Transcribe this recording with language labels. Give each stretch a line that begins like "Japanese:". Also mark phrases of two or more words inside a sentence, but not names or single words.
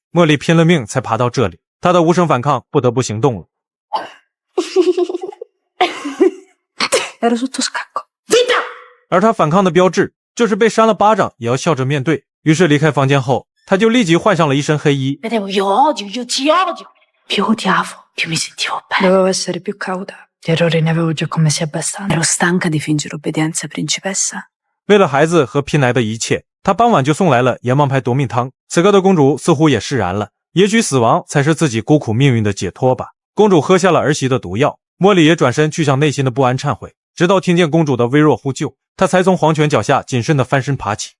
Chinese: 茉莉拼了命才爬到这里，她的无声反抗不得不行动了。而她反抗的标志就是被扇了巴掌也要笑着面对。于是离开房间后，她就立即换上了一身黑衣。
Italian: Più odiavo, più mi sentivo bene. Dovevo essere più cauta. Di errori ne avevo già commessi abbastanza. Ero stanca di fingere obbedienza, principessa.
Chinese: 为了孩子和拼来的一切，她傍晚就送来了阎王牌夺命汤。此刻的公主似乎也释然了，也许死亡才是自己孤苦命运的解脱吧。公主喝下了儿媳的毒药，茉莉也转身去向内心的不安忏悔，直到听见公主的微弱呼救，她才从黄泉脚下谨慎地翻身爬起。